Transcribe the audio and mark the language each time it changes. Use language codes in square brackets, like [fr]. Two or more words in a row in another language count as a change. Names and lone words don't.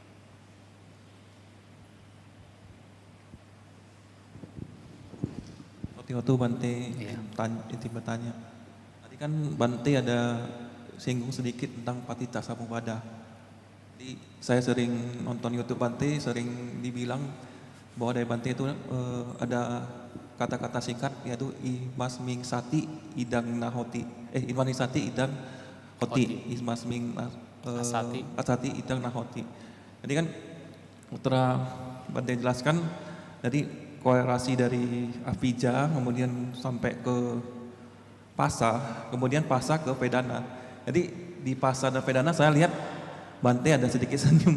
[id] Waktu Bante inti bertanya, tadi kan Bante ada singgung sedikit tentang Patita Samuppada. Jadi saya sering nonton YouTube Bante, sering dibilang bahwa dari Bante itu ada kata-kata singkat yaitu [pi] Imasming Sati Idang Nahoti, Imasming Sati Idang Hoti, Imasming Asati Idang Nahoti. [id] Jadi kan setelah Bante jelaskan, jadi korelasi dari Avijja kemudian sampai ke Pasa, kemudian Pasa ke Vedana. Jadi di Pasa dan Vedana saya lihat Bante ada sedikit senyum.